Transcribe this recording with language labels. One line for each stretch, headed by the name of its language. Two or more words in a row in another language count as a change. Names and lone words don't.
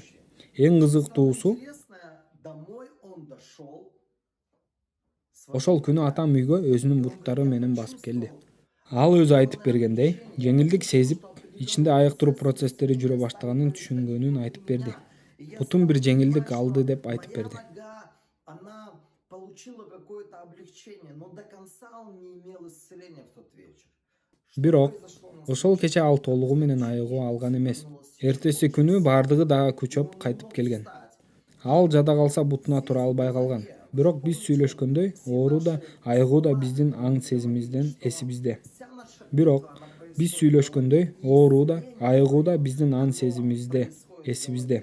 Kyrgyz: Эң кызыктуусу, ошол күнү атам үйгө өзүнүн буттары менен басып келди. Ал өзү айтып бергендей, жеңилдик сезип, ичинде айыктыруу процесстери жүрө баштаганын түшүнгөнүн айтып берди. Бутум бир жеңилдик алды деп айтып берди.
Russian: Она получила какое-то облегчение, но до конца он не имел исцеления в тот вечер.
Kyrgyz: Бирок, ошол кече ал толугу менен айыгуу алган эмес. Эртеси күнү бардыгы дагы күчөп кайтып келген. Ал жада калса бутуна тура албай калган. Бирок биз сүйлөшкөндөй, оору да, айыгуу да биздин аң сезимибизден, эсибизде. Бирок биз сүйлөшкөндөй, оору да, айыгуу да биздин аң сезимибизде, эсибизде.